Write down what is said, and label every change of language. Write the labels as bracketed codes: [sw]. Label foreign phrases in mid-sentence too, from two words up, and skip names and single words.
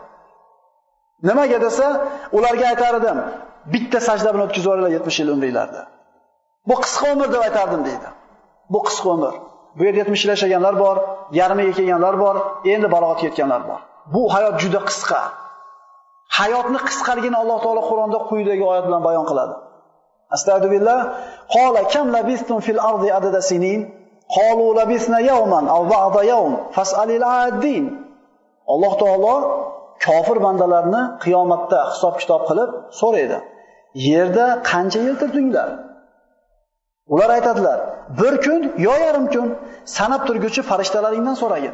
[uz] Nimaga desa, ularga aytar edim, bitta sajda bilan o'tkazib yuboringlar 70 yil umringlarni. Bu qisqa umr deb aytardim deydi. Bu qisqa umr. Bu yerda 70 yil yashaganlar bor, yarmiga kelganlar bor, endi balog'atga yetganlar bor. Bu hayot juda qisqa. Hayotni qisqaligini Alloh taolo Qur'onda quyidagi oyat bilan bayon qiladi. Astagfirullah. [ar] قال كم لبثتم في الأرض عدد سنين? قالوا لبثنا يوما أو بعض يوم فاسأل العادين. [uz] Alloh taolo kofir bandalarni qiyomatda hisob-kitob qilib so'raydi. Yerda qancha yil turdinglar? Ular aytadilar, bir kun yo yarim kun, sanab turguchi farishtalaringdan so'ragin.